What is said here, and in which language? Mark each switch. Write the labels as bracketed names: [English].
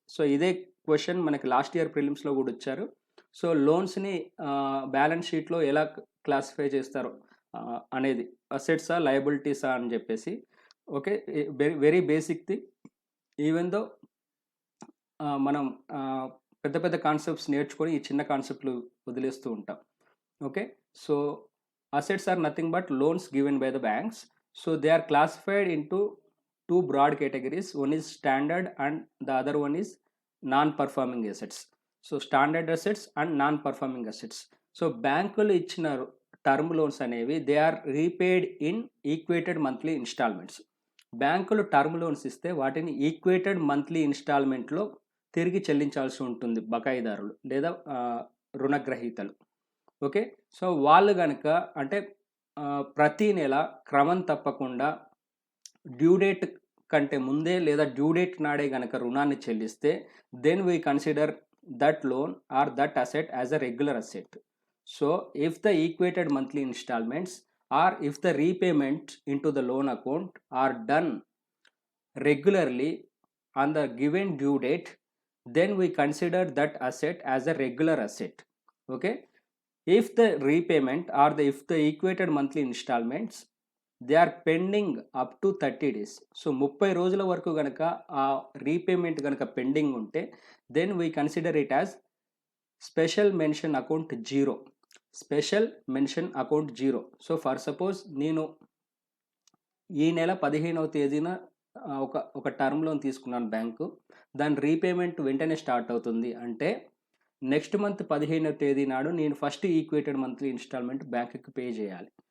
[Telugu] So ఇదే question మనకి last year ప్రిలిమ్స్‌లో కూడా ఇచ్చారు. సో లోన్స్‌ని బ్యాలెన్స్ షీట్‌లో ఎలా క్లాసిఫై చేస్తారు అనేది, అసెట్సా లయబిలిటీసా అని చెప్పేసి. Okay, very basic thing. Even though మనం పెద్ద పెద్ద కాన్సెప్ట్స్ నేర్చుకొని ఈ చిన్న కాన్సెప్ట్లు వదిలేస్తూ ఉంటాం. [English] Okay, so assets are nothing but loans given by the banks. So they are classified into two broad categories. One is standard and the other one is non-performing assets. So standard assets and non-performing assets. So [Telugu] బ్యాంకులు ఇచ్చిన [English] Term loans అనేవి they are repaid in equated monthly installments. [Telugu] బ్యాంకులు term loans ఇస్తే వాటిని equated monthly ఇన్స్టాల్మెంట్లో తిరిగి చెల్లించాల్సి ఉంటుంది బకాయిదారులు లేదా రుణగ్రహీతలు. ఓకే, సో వాళ్ళు కనుక అంటే ప్రతి నెల క్రమం తప్పకుండా డ్యూ డేట్ కంటే ముందే లేదా డ్యూ డేట్ నాడే కనుక రుణాన్ని చెల్లిస్తే [English] Then we consider that loan or that asset as a regular asset. So if the equated monthly installments or if the repayment into the loan account are done regularly on the given due date, then we consider that asset as a regular asset. Okay, if the repayment or if the equated monthly installments they are pending up to 30 days, so [Telugu] 30 రోజుల వరకు గనక ఆ repayment గనక pending ఉంటే [English] then we consider it as special mention account zero. Special mention account zero. [Telugu] So for suppose నేను ఈ నెల 15వ తేదీన ఒక టర్మ్ లోన్ తీసుకున్నాను బ్యాంకు, దాని రీపేమెంట్ వెంటనే స్టార్ట్ అవుతుంది అంటే నెక్స్ట్ మంత్ 15వ తేదీ నాడు నేను ఫస్ట్ ఈక్వేటెడ్ మంత్లీ ఇన్స్టాల్మెంట్ బ్యాంకుకి పే చేయాలి.